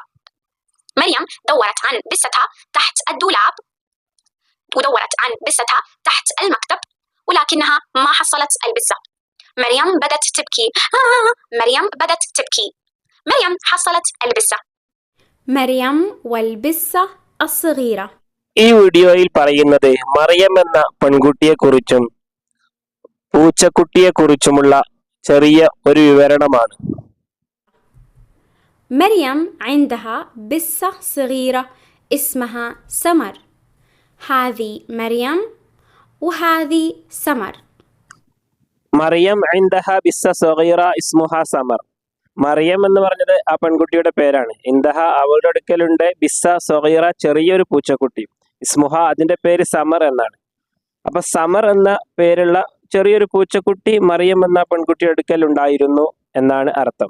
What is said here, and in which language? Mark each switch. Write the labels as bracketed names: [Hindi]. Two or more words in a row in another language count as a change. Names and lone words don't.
[Arabic] مريم دورت عن بستها تحت الدولاب، ودورت عن بستها تحت المكتب، ولكنها ما حصلت البسة. مريم بدت تبكي. مريم حصلت البسة. مريم والبسة الصغيرة. [Malayalam] ഈ വീഡിയോയിൽ പറയുന്നത് മറിയം എന്ന പെൺകുട്ടിയെക്കുറിച്ചും പൂച്ചക്കുട്ടിയെക്കുറിച്ചുമുള്ള ചെറിയ ഒരു വിവരണമാണ്. [Arabic] مريم عندها بسة صغيرة اسمها سمر. هذه مريم وهذه سمر. മറിയം عندها بسة صغيرة اسمها سمر. [Malayalam] മറിയം എന്ന് പറഞ്ഞത് ആ പെൺകുട്ടിയുടെ പേരാണ്. ഇന്ദഹ അവളുടെ അടുക്കലുണ്ട് [Arabic] بسة صغيرة [Malayalam] ചെറിയൊരു പൂച്ചക്കുട്ടി. ഇസ്മുഹ അതിന്റെ പേര് സമർ എന്നാണ്. അപ്പൊ സമർ എന്ന പേരുള്ള ചെറിയൊരു പൂച്ചക്കുട്ടി മറിയം എന്ന പെൺകുട്ടിയുടെ അടുക്കൽ ഉണ്ടായിരുന്നു എന്നാണ് അർത്ഥം.